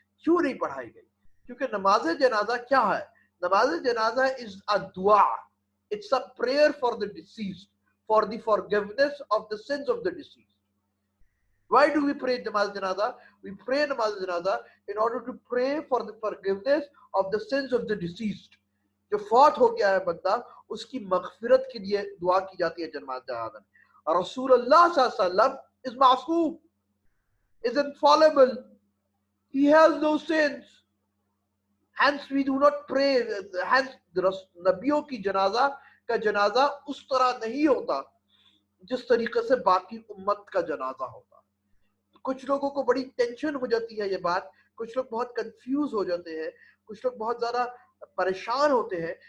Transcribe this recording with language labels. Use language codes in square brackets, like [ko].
[ur] کیوں نہیں پڑھائی گئی؟ کیونکہ نماز جنازہ کیا ہے؟ نماز جنازہ [en] is a dua. It's a prayer for the deceased, for the forgiveness of the sins of the deceased. Why do we pray namaz janaza? We pray namaz janaza in order to pray for the forgiveness of the sins of the deceased. [ur] جو فوت ہو گیا ہے بندہ اس کی مغفرت کے لیے دعا کی جاتی ہے نماز جنازہ میں. [en] رسول اللہ صلی اللہ علیہ وسلم is معصوم, is infallible, he has no sins, hence we do not pray. [ur] Hence نبیوں کی جنازہ کا جنازہ اس طرح نہیں ہوتا جس طریقے سے باقی امت کا جنازہ ہوتا. کچھ لوگوں کو بڑی ٹینشن ہو جاتی ہے یہ بات, کچھ لوگ بہت کنفیوز ہو جاتے ہیں, کچھ لوگ بہت زیادہ پریشان ہوتے ہیں.